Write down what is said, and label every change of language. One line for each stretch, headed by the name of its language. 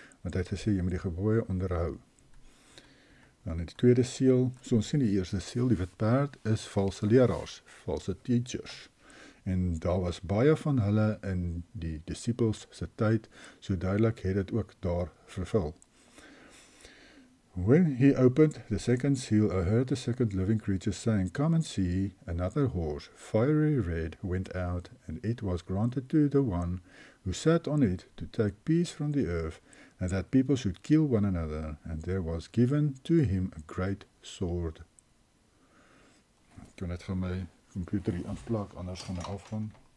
Afrikaans: Want hy het gesê jy moet die gebooie onderhou. Dan in die tweede seël, so ons sien die eerste seël, die wit perd, is valse leraars, valse teachers. En daar was baie van hulle in die disippels se tyd, so duidelik het dit ook daar vervul.
English: When he opened the second seal, I heard the second living creature saying, Come and see. Another horse, fiery red, went out, and it was granted to the one who sat on it to take peace from the earth, and that people should kill one another, and there was given to him a great sword.
Afrikaans: Ek kan net gaan my computer hier aanplak, anders gaan hy afgaan.